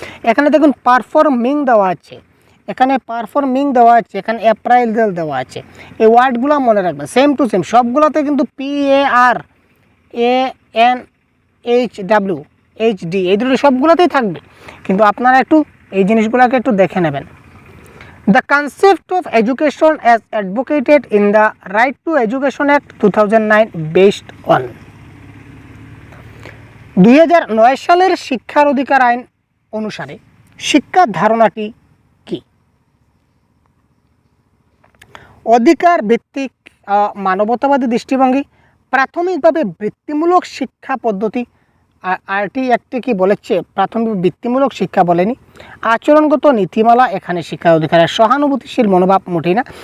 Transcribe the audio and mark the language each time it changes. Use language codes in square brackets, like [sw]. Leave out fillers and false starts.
[bn] এখানে দেখুন পারফর্মিং দেওয়া আছে, এখানে পারফর্মিং দেওয়া আছে, এখানে অ্যাপ্রাইজাল দেওয়া আছে। এই ওয়ার্ডগুলো মনে রাখবেন, সেম টু সেম সবগুলোতে কিন্তু PARANHWHD এই দুটো সবগুলোতেই থাকবে, কিন্তু আপনারা একটু এই জিনিসগুলোকে একটু দেখে নেবেন। [en] The concept of education as advocated in the Right to Education Act 2009 based on [bn] 2009 সালের শিক্ষার অধিকার আইন অনুসারে শিক্ষার ধারণাটি কি? অধিকার ভিত্তিক মানবতাবাদী দৃষ্টিভঙ্গি, প্রাথমিকভাবে বৃত্তিমূলক শিক্ষা পদ্ধতি, আরটি একটি কি বলেছে, প্রাথমিক বৃত্তিমূলক শিক্ষা বলেনি, আচরণগত নীতিমালা, এখানে শিক্ষার অধিকারের সহানুভূতিশীল মনোভাব মোটেই না।